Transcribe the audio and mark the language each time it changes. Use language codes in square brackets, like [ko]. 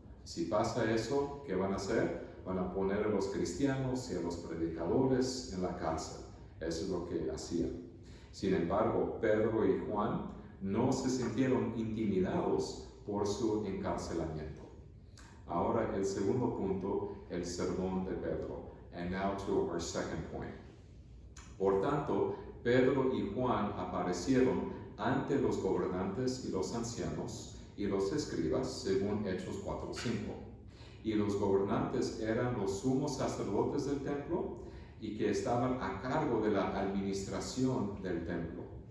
[es] Si pasa eso, ¿qué van a hacer? Van a poner a los cristianos y a los predicadores en la cárcel. Eso es lo que hacían. Sin embargo, Pedro y Juan no se sintieron intimidados por su encarcelamiento. Ahora el segundo punto, el sermón de Pedro. [en] And now to our second point. [es] Por tanto, Pedro y Juan aparecieron ante los gobernantes y los ancianos y los escribas, según Hechos 4:5. Y los gobernantes eran los sumos sacerdotes del templo y que estaban a cargo de la administración del templo.